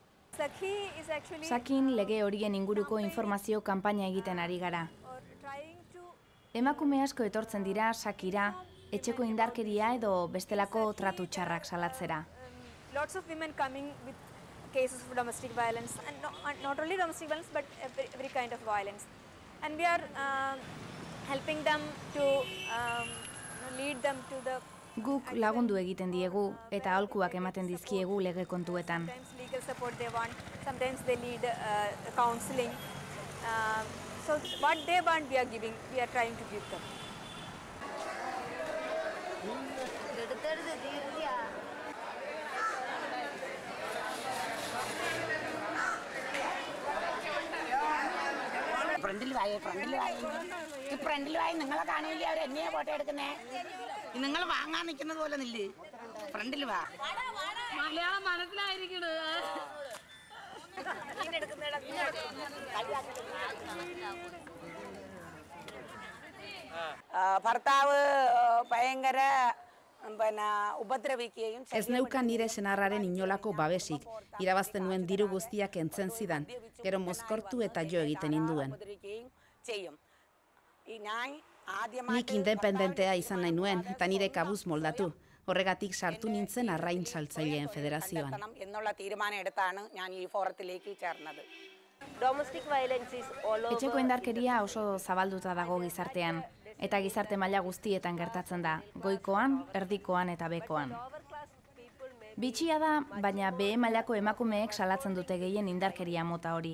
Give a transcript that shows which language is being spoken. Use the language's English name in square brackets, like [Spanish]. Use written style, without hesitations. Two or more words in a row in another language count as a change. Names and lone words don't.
[Basque] Sakin lege horien inguruko informazio kanpaina egiten ari gara. Emakume asko etortzen dira sakira, etxeko indarkeria edo bestelako tratu txarrak salatzera. [English] Lots of women coming with cases of domestic violence, and not only domestic violence, but every kind of violence. And we are helping them to lead them to the... [Basque] Guk lagundu egiten diegu eta aholkuak ematen dizkiegu lege kontuetan. [English] Sometimes legal support they want, sometimes they need counseling. So what they want we are trying to give them. [Malayalam] ഫ്രണ്ടിൽ വായി നിങ്ങളെ കാണില്ലേ അവർ എന്നെയാ ഫോട്ടോ എടുക്കുന്നേ നിങ്ങൾ വാങ്ങാൻ നിൽക്കുന്നത് പോലെ നില്ലേ ഫ്രണ്ടിൽ വാ മലയാളം മനസ്സിലായിരിക്കണേ ഭർത്താവ് ഭയങ്കര ഉപദ്രവിക്കുകയും [Basque] Ez neukan nire senarraren inolako babesik, irabazten nuen diru guztiak entzen zidan, gero mozkortu eta jo egiten ninduen. Nik independentea izan nahi nuen eta nire kabuz moldatu, horregatik sartu nintzen arrain saltzaileen federazioan. [Malayalam] എന്നുള്ള തീരുമാനം എടുത്താണ് ഞാൻ ഈ ഫോറത്തിലേക്ക് ചേർന്നത്. [Basque] Etxeko indarkeria oso zabalduta dago gizartean, eta gizarte maila guztietan gertatzen da, goikoan, erdikoan eta bekoan. Bitxia da, baina behe mailako emakumeek salatzen dute gehien indarkeria mota hori.